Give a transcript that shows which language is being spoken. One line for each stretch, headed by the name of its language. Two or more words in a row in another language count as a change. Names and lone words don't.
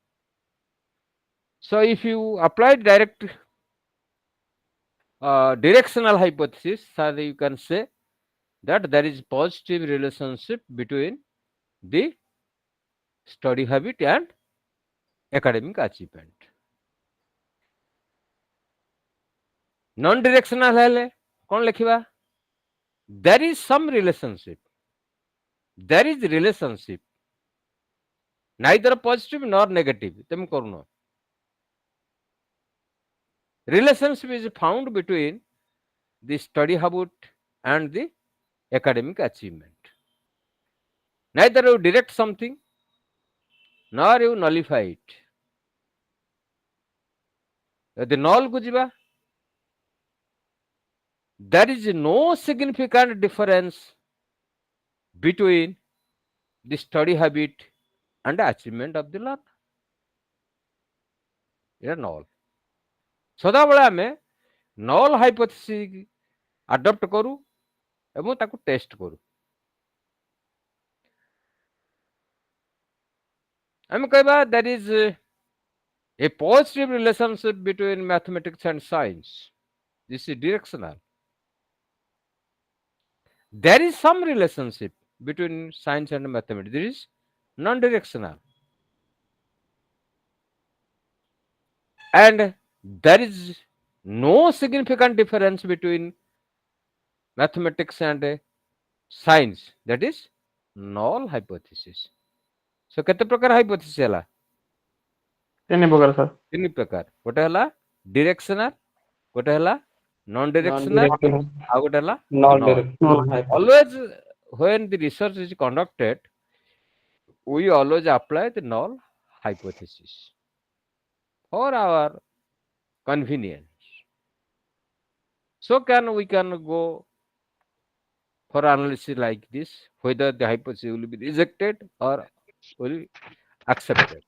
English: so if you apply direct directional hypothesis so you can say that there is positive relationship between the study habit and academic achievement non directional
Odia: ହେଲେ କଣ ଲେଖିବା
English: there is some relationship there is relationship neither positive nor negative
Odia: ତେମେ କରୁନ
English: relationship is found between the study habit and the academic achievement neither you direct something nor you nullify it
Odia: ଯଦି null କୁ ଯିବା
English: there is no significant difference between the study habit and the achievement of the learner.
Odia: ଏଇଟା null. ସଦାବେଳେ ଆମେ
English: null hypothesis adopt
Odia: କରୁ ଏବଂ ତାକୁ ଟେଷ୍ଟ କରୁ. ଆମେ କହିବା
English: there is a positive relationship between mathematics and science. This is directional. There is some relationship between science and mathematics. This is non-directional. And there is no significant difference between mathematics and science. That is null hypothesis. So
Odia: କେତେ ପ୍ରକାର hypothesis ହେଲା? ତିନି ପ୍ରକାର ସାର୍। ତିନି ପ୍ରକାର. ଗୋଟେ ହେଲା directional, ଗୋଟେ ହେଲା non-directional, ଆଉ ଗୋଟେ ହେଲା null.
English: Always when the research is conducted, we always apply the null hypothesis for our convenience. So we can go for analysis like this, whether the hypothesis will be rejected or will be accepted.